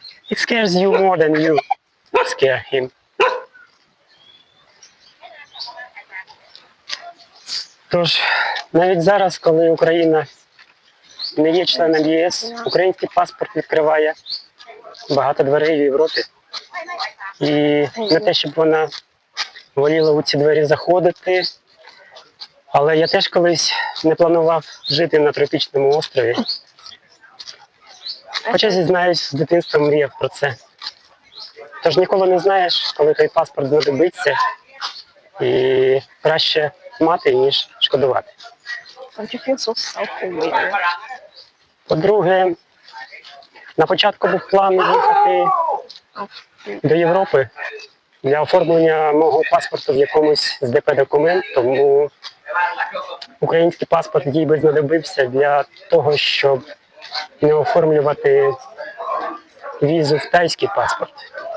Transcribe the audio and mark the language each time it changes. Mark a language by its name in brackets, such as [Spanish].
[English] It scares you more than you scare him. [Ukrainian] Тож, навіть зараз, коли Україна не є членом ЄС, український паспорт відкриває багато дверей в Європі. І не те, щоб вона воліла у ці двері заходити, але я теж колись не планував жити на тропічному острові. Хоча, зізнаюсь, з дитинства мріяв про це. Тож ніколи не знаєш, коли той паспорт знадобиться, і краще мати, ніж шкодувати. [English] Don't you feel so self-aware? [Ukrainian] По-друге, на початку був план їхати до Європи для оформлення мого паспорту в якомусь з ДП-документ, тому український паспорт їй би знадобився для того, щоб не оформлювати візу в тайський паспорт.